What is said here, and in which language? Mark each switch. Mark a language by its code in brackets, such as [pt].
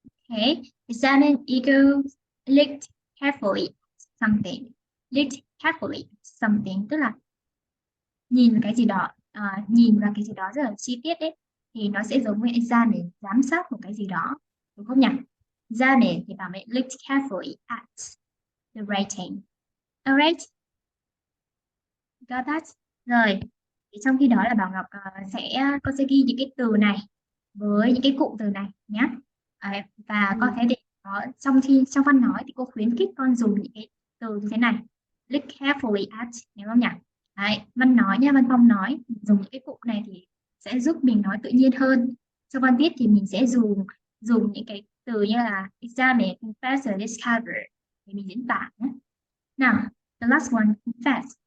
[en] Okay, examine ego, looked carefully at something. Looked carefully at something [vi] tức là nhìn vào cái gì đó, nhìn vào cái gì đó rất là chi tiết đấy, thì nó sẽ giống với examine, giám sát một cái gì đó, đúng không nhỉ? [en] Examine [vi] thì bảo mẹ [en] looked carefully at the writing. Alright, got that? [vi] Rồi, thì trong khi đó là Bảo Ngọc con sẽ ghi những cái từ này với những cái cụm từ này nhé. Và con thấy để có trong văn nói thì cô khuyến khích con dùng những cái từ như thế này. [en] Look carefully at, [vi] hiểu không nhỉ? Đấy, văn nói nha, văn phong nói dùng những cái cụm này thì sẽ giúp mình nói tự nhiên hơn. Trong văn viết thì mình sẽ dùng những cái từ như là examine, confess, discover để mình diễn tả nhé. [en] Nào, the last one, confess.